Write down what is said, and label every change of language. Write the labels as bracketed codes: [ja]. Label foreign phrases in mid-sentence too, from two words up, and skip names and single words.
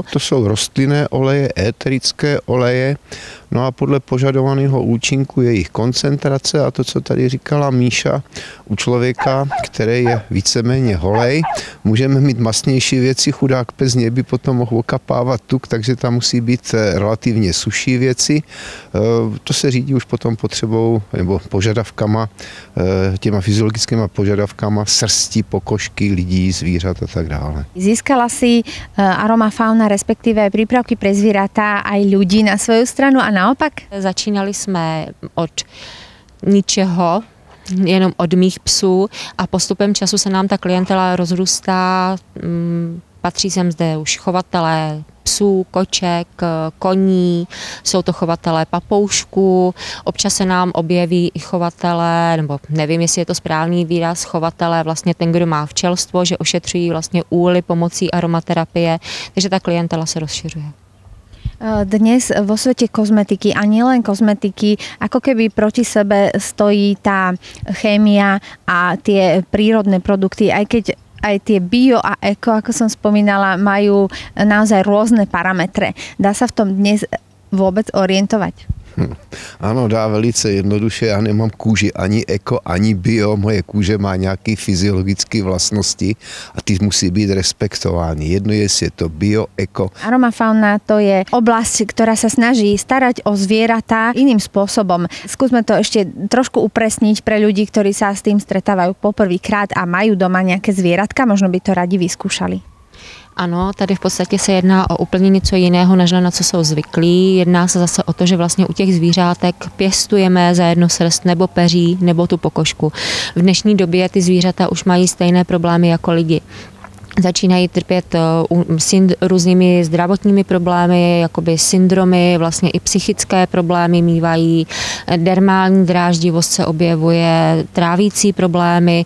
[cs] To jsou rostlinné oleje, éterické oleje, no a podle požadovaného účinku je jejich koncentrace a to, co tady říkala Míša, u člověka, který je víceméně holej, můžeme mít masnější věci, chudák pes by potom mohl okapávat tuk, takže tam musí být relativně suší věci. To se řídí už potom potřebou nebo požadavkama, těma fyziologickými požadavkama srsti, pokožky, lidí, zvířat a tak dále. [sk] Získala si Aroma Fauna, respektíve prípravky pre zvieratá aj ľudí na svoju stranu a naopak? [cs] Začínali jsme od ničeho, jenom od mých psů a postupem času se nám ta klientela rozrůstá. Patří sem zde už chovatelé psů, koček, koní, jsou to chovatelé papoušků, občas se nám objeví i chovatelé, nebo nevím, jestli je to správný výraz, chovatelé, vlastně ten, kdo má včelstvo, že ošetřují vlastně úly pomocí aromaterapie, takže ta klientela se rozšiřuje. [sk] Dnes vo svete kozmetiky a nielen kozmetiky, ako keby proti sebe stojí tá chémia a tie prírodné produkty, aj keď aj tie bio a eko, ako som spomínala, majú naozaj rôzne parametre. Dá sa v tom dnes vôbec orientovať? [cs] Ano, dá velice jednoduše. Já nemám kůži ani eko, ani bio. Moje kůže má nějaké fyziologické vlastnosti a ty musí být respektovány. Jedno je, jestli je to bio, eko. [sk] Aroma Fauna to je oblasť, ktorá sa snaží starať o zvieratá iným spôsobom. Skúsme to ešte trošku upresniť pre ľudí, ktorí sa s tým stretávajú poprvýkrát a majú doma nejaké zvieratka, možno by to radi vyskúšali. [cs] Ano, tady v podstatě se jedná o úplně něco jiného, než na co jsou zvyklí. Jedná se zase o to, že vlastně u těch zvířátek pěstujeme za jedno srst nebo peří nebo tu pokožku. V dnešní době ty zvířata už mají stejné problémy jako lidi. Začínají trpět různými zdravotními problémy, jakoby syndromy, vlastně i psychické problémy mívají, dermální dráždivost se objevuje, trávící problémy.